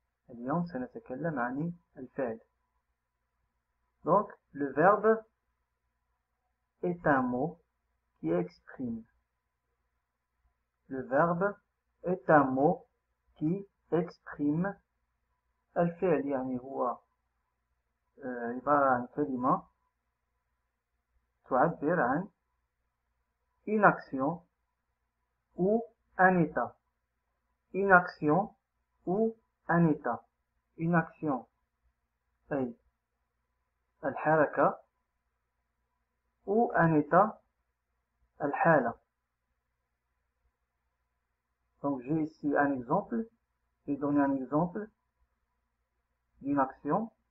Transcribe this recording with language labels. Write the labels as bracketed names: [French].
[Arabic] اليوم سنتكلم عن الفعل. [French] Donc le verbe est un mot qui exprime. Le verbe est un mot qui exprime [Arabic] الفعل. يعني هو عبارة عن كلمة تعبر عن [French] une action ou un état. Une action ou un état. Une action [Arabic] أي الحركة [French] ou un état [Arabic] الحالة. [French] Donc j'ai ici un exemple. J'ai donné un exemple d'une action.